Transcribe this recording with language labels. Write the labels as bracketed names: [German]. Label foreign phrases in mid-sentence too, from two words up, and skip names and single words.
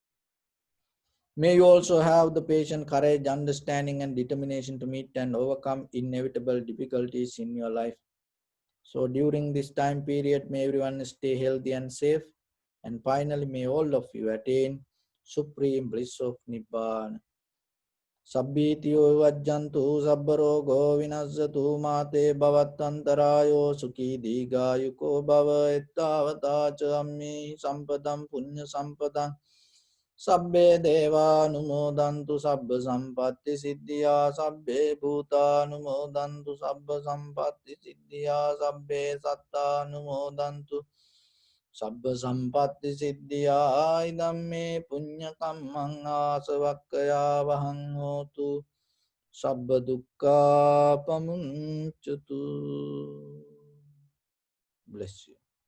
[English] May you also have the patience, courage, understanding and determination to meet and overcome inevitable difficulties in your life. So during this time period, may everyone stay healthy and safe. And finally, may all of you attain supreme bliss of Nibbana. [Pali] Sabbitiyo vajjantu sabbarogo vinassatu mate bhavattantarayo sukhi digayuko bhava ettavata ca ammi sampadam punya sampadam. Sabbe deva numodantu sabba sampatti siddhya, sabbe bhuta numodantu sabba sampatti siddhya, sabbe satta numodantu sabba sampatti siddhya. Idamme punya kammang asavakkaya vahang hotu sabba dukkha pamuncatu. [English] Bless you.